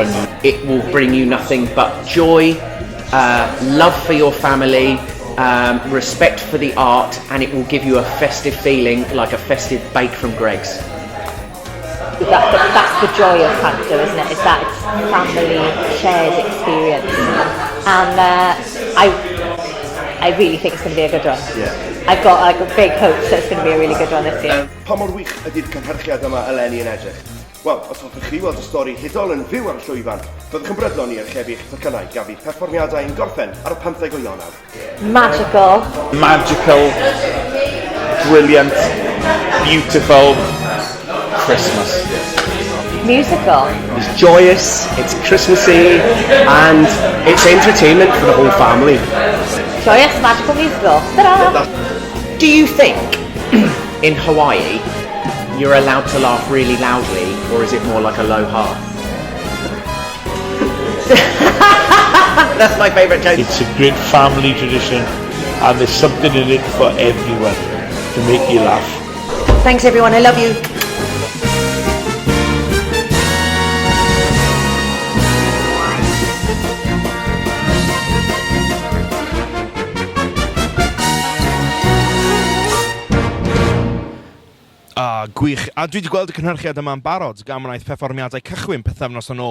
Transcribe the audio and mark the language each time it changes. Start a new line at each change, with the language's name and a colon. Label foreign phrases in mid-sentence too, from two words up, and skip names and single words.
English: It will bring you nothing but joy, love for your family, respect for the art, and it will give you a festive feeling like a festive bake from Greg's. That's the joy of Panto, isn't it? Is that it's family shared experience, and I really think it's going to be a good one. Yeah. I've got big hopes that it's going to be a really good one this year.
Welsh: Pa mor wych ydy'r cynhyrchiad yma eleni yn edrych? Wel, os hoffech chi weld y stori hudol yn fyw ar y llwyfan, byddwch yn brydlon i archebu'ch tocynnau gafu perfformiadau yn gorffen ar y 15 o Ionawr.
English: Magical. Magical, brilliant, beautiful Christmas. Musical. It's joyous, it's Christmassy, and it's entertainment for the whole family. Joyous, magical, musical. Ta-da! Do you think in Hawaii you're allowed to laugh really loudly, or is it more like a low ha? That's my favourite joke. It's a great family tradition, and there's something in it for everyone to make you laugh. Thanks everyone, I love you.
Welsh: Gwych. A dwi wedi gweld y cynhyrchiad yma'n barod gan wnaeth perfformiadau cychwyn pythefnos yn ôl.